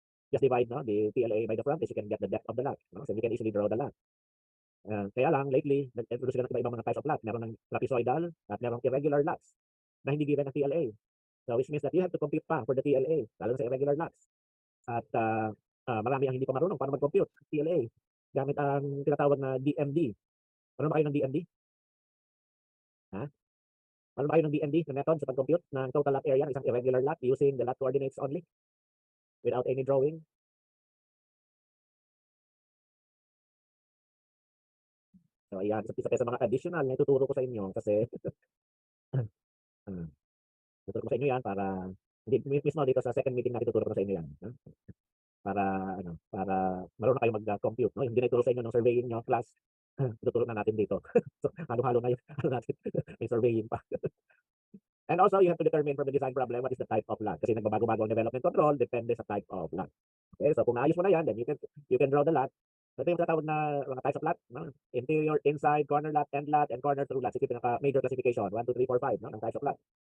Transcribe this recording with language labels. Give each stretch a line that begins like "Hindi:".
English: Just divide, no, the PLA by the frontage, you can get the depth of the lot. No? So, you can easily draw the lot.
Filipino: Kaya lang, lately, nag-introduce sila ng iba-ibang mga types of lot. Meron ng trapezoidal at meron irregular lots na hindi given ng PLA.
English: So, which means that you have to compute pa for the PLA,
Filipino: lalo sa
English: irregular lots.
Filipino: At marami ang hindi pa marunong paano mag-compute PLA gamit ang tinatawag na DMD. Ano ba kayo ng DMD? Ha? Ano ba kayo ng DMD na method sa pag-compute ng total lot area ng isang irregular lot
English: using the lot coordinates only without any drawing?
Filipino: So, ayan, isa sa mga additional na ituturo ko sa inyo kasi tuturo ko sa inyo yan para mismo dito sa second meeting natin tuturo ko sa inyo yan. Para para marunong kayo mag-compute, no? Yung dinituro sa inyo ng surveying nyo class, tuturo na natin dito. So, halo-halo na yung natin, may surveying pa.
English: And also, you have to determine from the design problem what is the type of lot.
Filipino: Kasi nagbabago-bago ang development control, depende sa type of lot. Okay, so kung naayos mo na yan,
English: then you can draw the lot.
Filipino: Ito yung tatawag na mga types of lot, no?
English: Interior, inside, corner lot, end lot, and corner through lot.
Filipino: Ito yung
English: major classification, 1, 2, 3, 4, 5, no? Ng types of lot.